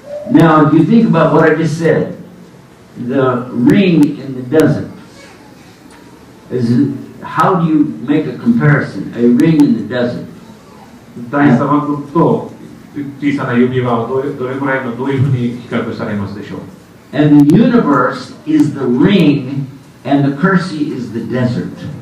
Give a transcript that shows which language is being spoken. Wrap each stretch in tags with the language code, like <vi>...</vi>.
<en>Now, if you think about what I just said, the ring in the desert is how do you make a comparison? A ring in the desert.</en> <ja>大砂漠と小さな指輪をどれぐらいのどういうふうに比較されますでしょう。</ja> <en>And the universe is the ring, and the kursi is the desert.</en>